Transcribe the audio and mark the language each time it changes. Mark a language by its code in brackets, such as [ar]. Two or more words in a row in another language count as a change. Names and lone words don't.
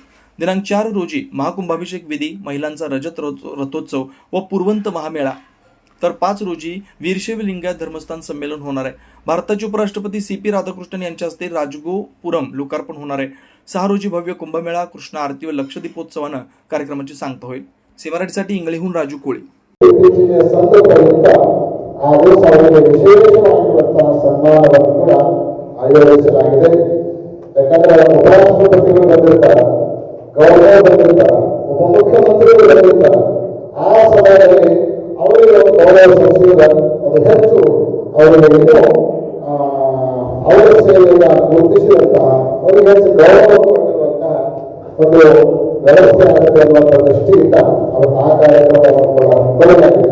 [mr] दिनांक 4 रोजी महाकुंभाभिषेक विधी, महिलांचा रजत रथोत्सव व पूर्वंत महामेळा, तर 5 रोजी वीरशैव लिंगायत धर्मस्थान संमेलन होणार आहे. भारताचे उपराष्ट्रपती CP राधाकृष्णन यांच्या हस्ते राजगोपुरम लोकार्पण होणार आहे. 6 रोजी भव्य कुंभमेळा, कृष्ण आरती व लक्षदीपोत्सवानं कार्यक्रमाची सांगता होईल. सी इंग्लिहून राजू कोळी. [kn] ಹಾಗೂ ಅವರಿಗೆ ವಿಶೇಷವಾಗಿರುವಂತಹ ಸನ್ಮಾನವನ್ನು ಕೂಡ ಆಯೋಜಿಸಲಾಗಿದೆ. ಯಾಕಂದ್ರೆ ಉಪರಾಷ್ಟ್ರಪತಿಗಳು ಬಂದಿರ್ತಾರೆ, ಗವರ್ನರ್ ಬಂದಿರ್ತಾರೆ, ಉಪಮುಖ್ಯಮಂತ್ರಿಗಳು ಬಂದಿರ್ತಾರೆ. ಆ ಸಮಯದಲ್ಲಿ ಅವರಿಗೆ ಒಂದು ಗೌರವ ಸಲ್ಲಿಸಿದ ಅದು ಹೆಚ್ಚು ಅವರಿಗೆ ಇನ್ನೂ ಅವರ ಸೇವೆಯನ್ನು ಗುರುತಿಸಿದಂತಹ ಅವರಿಗೆ ಹೆಚ್ಚು ಗೌರವ ಕೊಟ್ಟಿರುವಂತಹ ಒಂದು ವ್ಯವಸ್ಥೆ ಆಗುತ್ತೆ ಅನ್ನುವಂಥ ದೃಷ್ಟಿಯಿಂದ ಅವರು ಆ ಕಾರ್ಯಕ್ರಮವನ್ನು ಕೂಡ ಹಮ್ಮಿಕೊಳ್ಳಲಾಗಿದೆ.